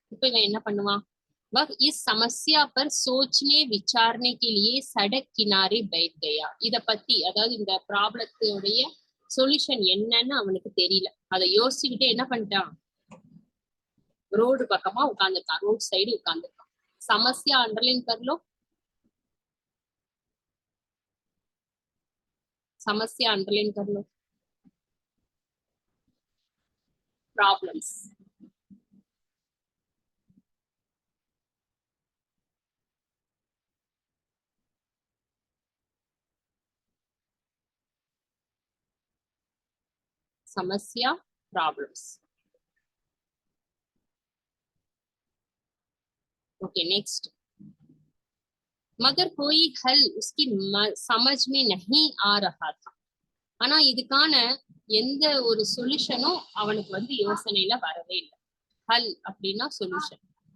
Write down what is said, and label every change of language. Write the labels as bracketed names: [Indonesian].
[Tamil] இப்ப இவன் என்ன பண்ணுவான், [Hindi] वह इस समस्या पर सोचने विचारने के लिए सड़क किनारे बैठ गया. [Tamil] இத பத்தி, அதாவது இந்த ப்ராப்ளத்தோடைய சொல்யூஷன் என்னன்னு அவனுக்கு தெரியல, அதை யோசிச்சுக்கிட்டே என்ன பண்ணிட்டான், ரோடு பக்கமா உட்கார்ந்துருக்கான், ரோட் சைடு உட்கார்ந்துருக்கான். [Hindi] समस्या अंडरलाइन कर लो, समस्या अंडरलाइन कर लो, प्रॉब्लम्स. समस्या, प्रॉब्लम्स. [English] Okay next. [Hindi] मगर कोई हल उसकी समझ में नहीं आ रहा था. [Tamil] ஆனா இதுக்கான எந்த ஒரு சொல்யூஷனும் அவனுக்கு யோசனையில வரவே இல்லை. ஹல் அப்படின்னா சொல்யூஷன்.